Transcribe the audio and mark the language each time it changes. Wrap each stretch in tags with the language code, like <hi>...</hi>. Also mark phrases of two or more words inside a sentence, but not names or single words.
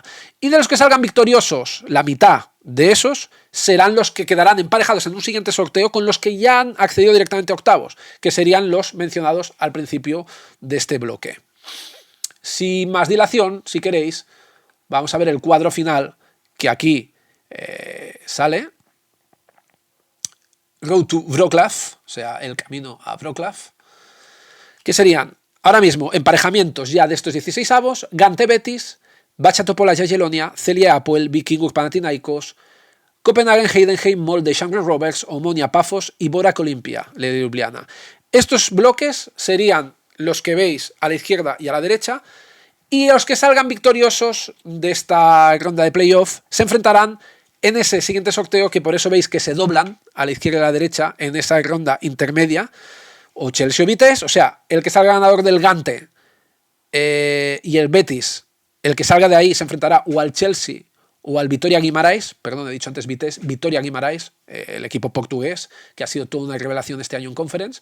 <es>Y de los que salgan victoriosos, la mitad de esos serán los que quedarán emparejados en un siguiente sorteo con los que ya han accedido directamente a octavos, que serían los mencionados al principio de este bloque. Sin más dilación, si queréis, vamos a ver el cuadro final que aquí sale.</es> <en>Road to Wrocław,</en> <es>o sea, el camino a Wrocław, que serían ahora mismo emparejamientos ya de estos 16avos: Gante Betis, Bacha Topola Jagiellonia, Celje Apoel, Vikingur Panathinaikos, Copenhagen Heidenheim, Molde Shamrock Rovers, Omonia Pafos y Borac Olimpia Ljubljana. Estos bloques serían los que veis a la izquierda y a la derecha, y los que salgan victoriosos de esta ronda de playoff se enfrentarán en ese siguiente sorteo, que por eso veis que se doblan a la izquierda y a la derecha en esa ronda intermedia, o Chelsea o Vitesse, o sea, el que salga ganador del Gante y el Betis, el que salga de ahí se enfrentará o al Chelsea o al Vitoria Guimarães, perdón, he dicho antes Vitesse, Vitoria Guimarães, el equipo portugués, que ha sido toda una revelación este año en Conference.</es>